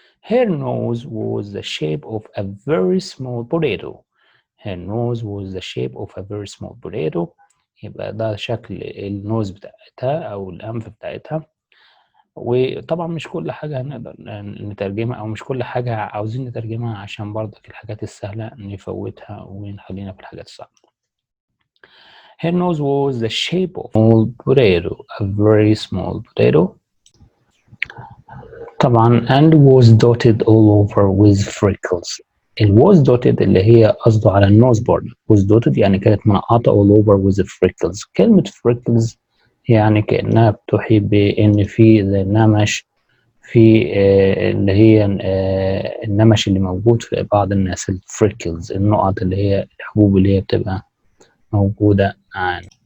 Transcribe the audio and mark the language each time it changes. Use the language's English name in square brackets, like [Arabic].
[English] Her nose was the shape of a very small potato. Her nose was the shape of a very small potato. [Arabic] يبقى ده شكل النوز بتاعتها أو الأنف بتاعتها. وطبعا مش كل حاجة هنقدر نترجمها أو مش كل حاجة عاوزين نترجمها عشان برضك الحاجات السهلة نفوتها ونخلينا في الحاجات الصعبة. [English] Her nose was the shape of a small potato, a very small potato. طبعا and was dotted all over with freckles. was dotted [Arabic] اللي هي قصده على النوز بورد. [English] was dotted [Arabic] يعني كانت منقطة [English] all over with freckles. [Arabic] كلمة freckles يعني كأنها بتوحي بأن في زي نمش في اللي هي النمش اللي موجود في بعض الناس الفريكلز، النقط اللي هي الحبوب اللي هي بتبقى موجودة عن.